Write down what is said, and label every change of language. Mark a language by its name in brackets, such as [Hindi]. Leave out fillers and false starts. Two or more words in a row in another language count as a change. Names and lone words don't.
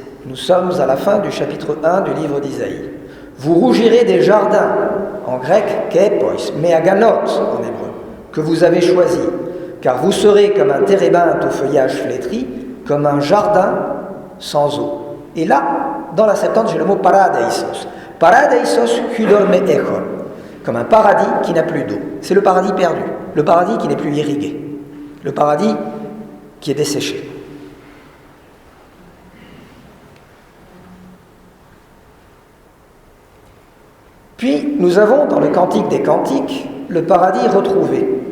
[French] Nous sommes à la fin du chapitre 1 du livre d'Isaïe. Vous rougirez des jardins, en grec kepois, meaganot en hébreu, que vous avez choisi, car vous serez comme un térébinthe au feuillage flétri, comme un jardin sans eau. Et là, dans la Septante, j'ai le mot paradeisos. [Greek] παράδεισος ὕδωρ μὴ ἔχων, [French] comme un paradis qui n'a plus d'eau. C'est le paradis perdu, le paradis qui n'est plus irrigué, le paradis qui est desséché. Puis nous avons dans le Cantique des Cantiques le paradis retrouvé.